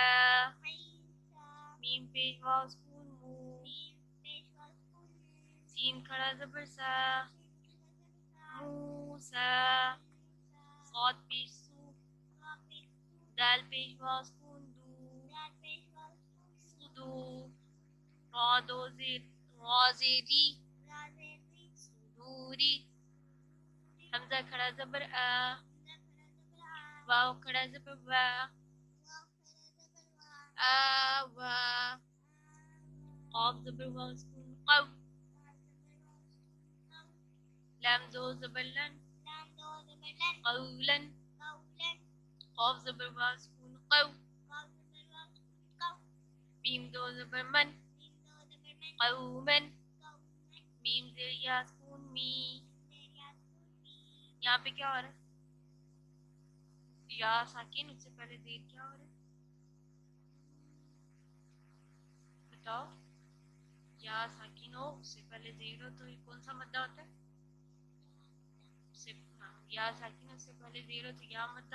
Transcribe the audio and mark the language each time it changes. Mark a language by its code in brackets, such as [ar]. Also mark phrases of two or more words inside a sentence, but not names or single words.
[ur] عیسیٰ. میم پیش واو سکون مو. میم پیش واو سکون مو. سین کھڑا زبر سا. سین کھڑا زبر سا. موسیٰ. صاد پیش سو. صاد پیش سو. دال پیش واو سکون دو. دال پیش واو سکون صدو. را دو زیر را زیری. را زیر ری. صدوری. حمزہ کھڑا زبر آ. حمزہ کھڑا زبر آ. واو کھڑا زبر وا. واو کھڑا زبر وا. آوا. قاف زبر واو سکون قو. قاف زبر واو سکون قو. لام دو زبر لن. لام دو زبر لن. قولا. قولا. قاف زبر واو سکون قو. قاف زبر واو سکون قو. میم دو زبر من. میم دو زبر من. قومن. قومن. میم زیر یا سکون می. زیر یا سکون می. یہاں پہ کیا ہو رہا ہے؟ یا ساکن اس سے پہلے زیر کیا ہو رہا ہے؟ بتاؤ. یا ساکن ہو اس سے پہلے زیر ہو تو یہ کون سا مدہ ہوتا ہے؟ یا ساکن اس سے پہلے زیر ہو تو یا مدہ.